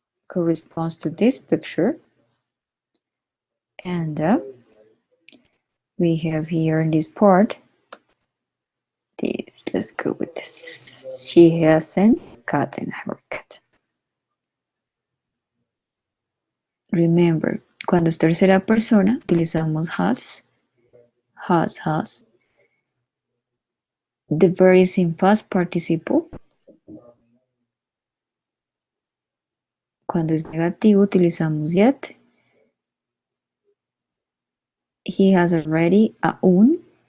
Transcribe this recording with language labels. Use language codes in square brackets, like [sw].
[en] corresponds to this picture. And we have here in this part, this, let's go with this. She hasn't gotten a haircut. [es] Remember, cuando es tercera persona, utilizamos has. [en] The verb is in past participle. [es] Cuando es negativo, utilizamos yet. [en] He has already, aún.